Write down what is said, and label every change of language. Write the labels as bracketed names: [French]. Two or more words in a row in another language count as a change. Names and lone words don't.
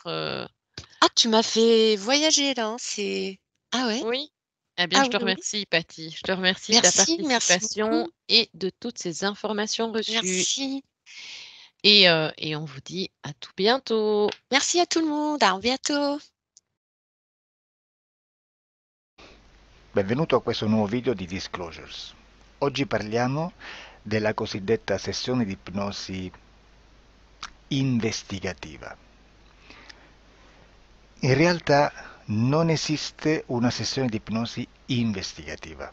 [French] Ah, tu m'as fait voyager là, hein, c'est ah ouais? oui? Eh bien, Ah je oui, te oui. remercie, Patty. Je te remercie de ta Merci, merci participation beaucoup. et de toutes ces informations reçues Merci. et on vous dit à tout bientôt. Merci à tout le monde, à bientôt. [Italian] Benvenuto a questo nuovo video di Disclosures. Oggi parliamo della cosiddetta sessione di ipnosi investigativa. In realtà non esiste una sessione di ipnosi investigativa.